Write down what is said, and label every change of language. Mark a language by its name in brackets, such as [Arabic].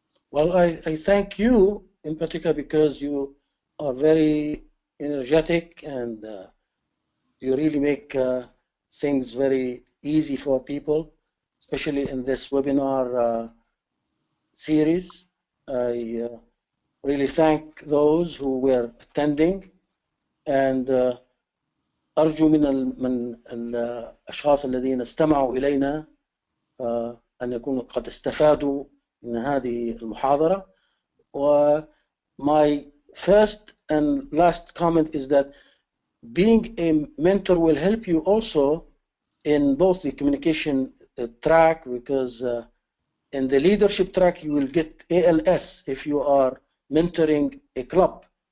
[English] Well, I thank you in particular because you are very energetic and you really make things very easy for people, especially in this webinar series. I really thank those who were attending, and [Arabic] أرجو من الأشخاص الذين استمعوا إلينا أن يكونوا قد استفادوا من هذه المحاضرة. [English] My first and last comment is that being a mentor will help you also in both the communication track, because in the leadership track you will get ALS if you are mentoring a club.